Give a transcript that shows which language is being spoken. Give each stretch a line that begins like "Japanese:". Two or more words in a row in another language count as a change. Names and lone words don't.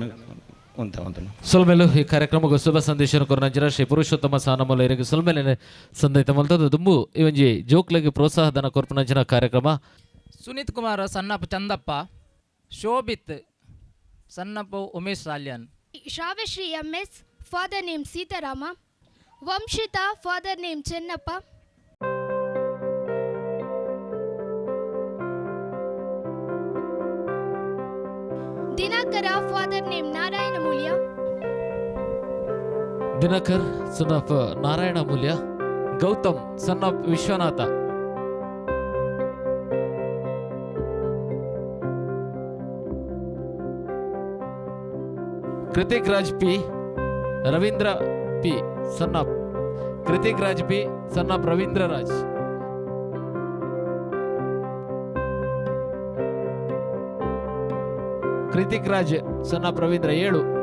Tulu: ಸೊಲ್ಮೇಲು ಈ ಕಾರ್ಯಕ್ರಮಕ್ಕೆ ಶುಭ ಸಂದೇಶ ಕೊರನಂಚಿನ ಶ್ರೀ ಪುರುಷೋತ್ತಮ ಸಾನಮೂಲ ಇರಿಗೆ ಸೊಲ್ಮೇಲಿನ ಸಂದೈತ ಮಲ್ತದ್ದು ದುಂಬು ಇವಂಜಿ ಜೋಕ್ಲೆಗೆ ಪ್ರೋತ್ಸಾಹಧನ ಕೊರ್ಪನಂಚಿನ ಕಾರ್ಯಕ್ರಮ ಸುನೀತ್ ಕುಮಾರ್ ಸನ್ನಪ್ಪ ಚಂದಪ್ಪ ಶೋಭಿತ್ ಸನ್ನಪ್ಪ ಉಮೇಶ್ ಸಾಲ್ಯಾನ್ ಶ್ರಾವ್ಯಶ್ರೀ MS
English: father name
Tulu: ಸೀತಾರಾಮ ವಂಶಿತಾ
English: father name
Tulu: ಚೆನ್ನಪ್ಪ ದಿನಕರ
English: father name
Tulu: ನಾರಾಯಣ ಮೂಲ್ಯ ದಿನಕರ್
English: son of
Tulu: ನಾರಾಯಣ ಮೂಲ್ಯ ಗೌತಮ್
English: son of
Tulu: ವಿಶ್ವನಾಥ ಕೃತಿಕ್ ರಾಜ್ ಪಿ ರವೀಂದ್ರ ಪಿ
English: son of
Tulu: ಕೃತಿಕ್ ರಾಜ್ ಪಿ
English: son of
Tulu: ರವೀಂದ್ರ ರಾಜ್ ಕೃತಿಕ್ ರಾಜ್
English: son of
Tulu: ರವೀಂದ್ರ 7